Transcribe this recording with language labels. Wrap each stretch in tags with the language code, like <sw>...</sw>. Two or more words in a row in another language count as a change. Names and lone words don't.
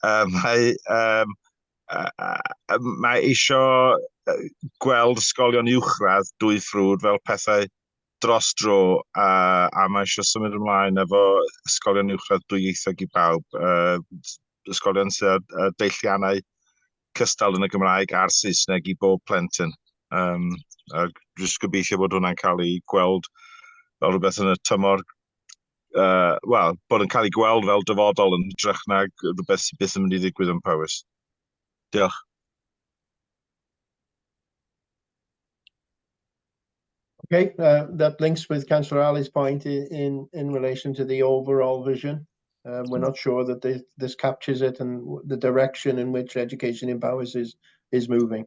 <cy>Mae eisiau gweld ysgolion uwchradd dwy ffrwd fel pethau dros dro, a mae eisiau symud ymlaen efo ysgolion uwchradd dwyieithog I bawb, ysgolion sydd deilliannau cystal yn y Gymraeg a'r Saesneg I bob plentyn. Jyst gobeithio bod hwnna'n cael ei gweld fel rhywbeth yn y tymor, wel, bod yn cael ei gweld fel dyfodol yn hytrach na rhywbeth sydd byth yn mynd I ddigwydd yn Powys. Diolch.</cy> <en>Okay, that links with Councillor Ali's point in relation to the overall vision. We're not sure that this captures it and the direction in which education in Powys is moving.</en>